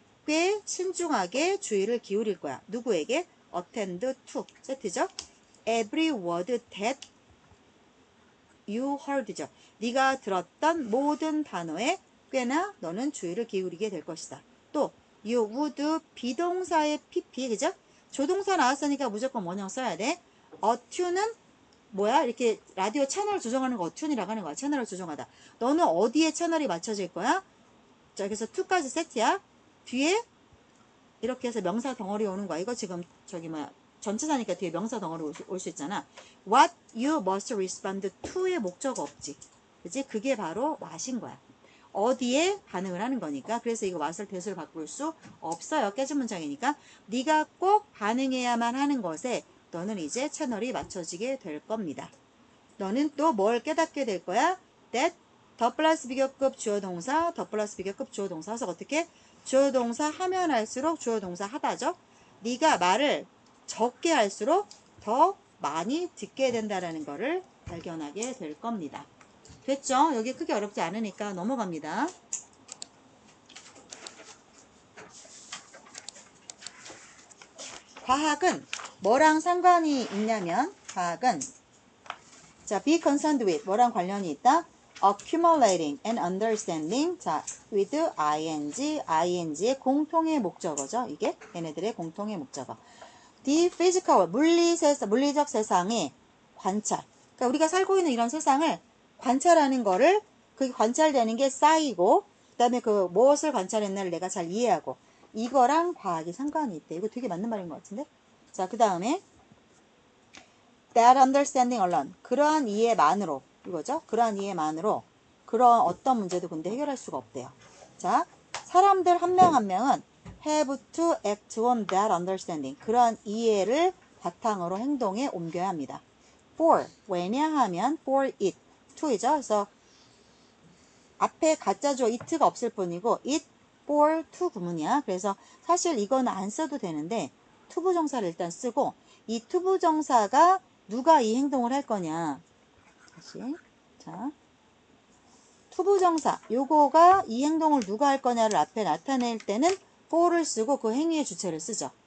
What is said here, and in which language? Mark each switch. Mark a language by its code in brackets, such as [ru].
[ko] 꽤 신중하게 주의를 기울일 거야. 누구에게? [en] attend to. [ko] 세트죠. [en] Every word that you heard죠. [ko] 네가 들었던 모든 단어에 꽤나 너는 주의를 기울이게 될 것이다. 또 you would 비동사의 pp 그죠? 조동사 나왔으니까 무조건 원형 써야 돼. attune은 뭐야? 이렇게 라디오 채널 조정하는 거 attune이라고 하는 거야. 채널을 조정하다. 너는 어디에 채널이 맞춰질 거야? 자, 그래서 to까지 세트야. 뒤에 이렇게 해서 명사 덩어리 오는 거야. 이거 지금 저기 뭐야 전치사니까 뒤에 명사 덩어리 올 수 있잖아. [en] What you must respond to [ko] 의 목적 없지. 그치? 그게 바로 what인 거야. 어디에 반응을 하는 거니까. 그래서 이거 what을 대수로 바꿀 수 없어요. 깨진 문장이니까. 네가 꼭 반응해야만 하는 것에 너는 이제 채널이 맞춰지게 될 겁니다. 너는 또 뭘 깨닫게 될 거야? That 더 플러스 비교급 주어 동사, 더 플러스 비교급 주어 동사. 그래서 어떻게? 주어 동사 하면 할수록 주어 동사 하다죠. 네가 말을 적게 할수록 더 많이 듣게 된다라는 거를 발견하게 될 겁니다. 됐죠? 여기 크게 어렵지 않으니까 넘어갑니다. 과학은 뭐랑 상관이 있냐면 과학은 자, be concerned with 뭐랑 관련이 있다? [en] accumulating and understanding [ko] 자, with ing의 공통의 목적어죠. 이게 얘네들의 공통의 목적어. [en] The physical [ko] 물리적 세상의 관찰. 그러니까 우리가 살고 있는 이런 세상을 관찰하는 거를 그게 관찰되는 게 쌓이고 그다음에 그 무엇을 관찰했나를 내가 잘 이해하고 이거랑 과학이 상관이 있대. 이거 되게 맞는 말인 것 같은데. 자, 그 다음에 [en] that understanding alone [ko] 그러한 이해만으로 이거죠. 그러한 이해만으로 그런 어떤 문제도 근데 해결할 수가 없대요. 자, 사람들 한 명 한 명은 [en] have to act on that understanding [ko] 그러한 이해를 바탕으로 행동에 옮겨야 합니다. for 왜냐하면 [en] for it to [ko] 이죠. 그래서 앞에 가짜 주어 it가 없을 뿐이고 it for to 구문이야. 그래서 사실 이거는 안 써도 되는데 투부정사를 일단 쓰고 이 투부정사가 누가 이 행동을 할 거냐. 다시 자 투부정사 요거가 이 행동을 누가 할 거냐를 앞에 나타낼 때는 for를 쓰고 그 행위의 주체를 쓰죠.